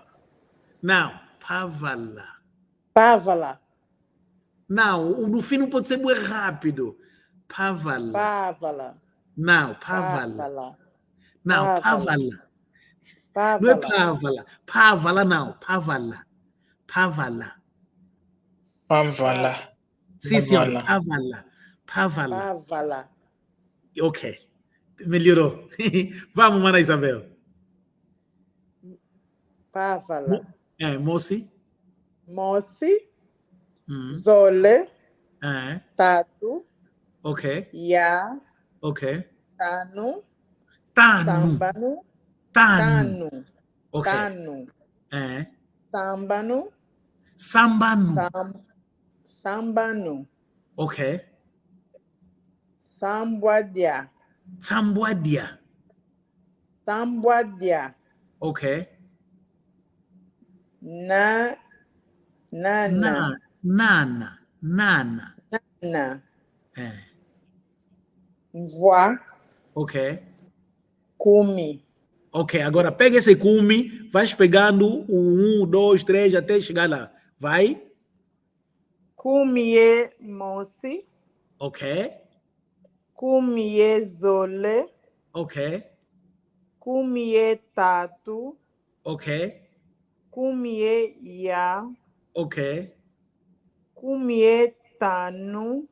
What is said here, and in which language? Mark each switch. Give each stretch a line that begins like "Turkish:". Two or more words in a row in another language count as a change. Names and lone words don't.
Portuguese: Não, Pávala.
Kongo: Pávala.
Portuguese: Não, no fim não pode ser muito rápido.
Kongo: Pávala. Pávala.
Portuguese: Não, Pávala.
Kongo: Pávala.
Portuguese: Não, Pávala. Não é Pávala. Pávala não,
Kongo: Pávala. Pávala. Pávala.
Portuguese: Sim, senhor, Pávala. Pávala.
Kongo: Pávala.
Portuguese: Ok, melhorou. Vamos, Mana Isabel.
Kongo: Pávala. Moci. Moci. Zole,
Portuguese: É.
Kongo: Tatu,
Portuguese: Ok.
Kongo: Ya,
Portuguese: Ok.
Kongo: Tanu, Tanu. Sambanu, Tanu. Tanu,
Portuguese: Ok.
Kongo: Tanu,
Portuguese: É.
Kongo: Sambanu, Sambanu. Sambanu,
Portuguese: Ok.
Kongo: Sambuadia, Sambuadia. Sambuadia,
Portuguese: Ok.
Kongo: Nana, Nana. Nana. Na,
Portuguese: É.
Kongo: Voa,
Portuguese: Ok.
Kongo: Kumi,
Portuguese: Ok, agora pega esse cume, vais pegando o 1, 2, 3 até chegar lá. Vai.
Kongo: Kumie Mosi,
Portuguese: Ok.
Kongo: Kumie Zole,
Portuguese: Ok.
Kongo: Kumie Tatu,
Portuguese: Ok.
Kongo: Kumie Ya,
Portuguese: Ok.
Kongo: Kumie Tanu,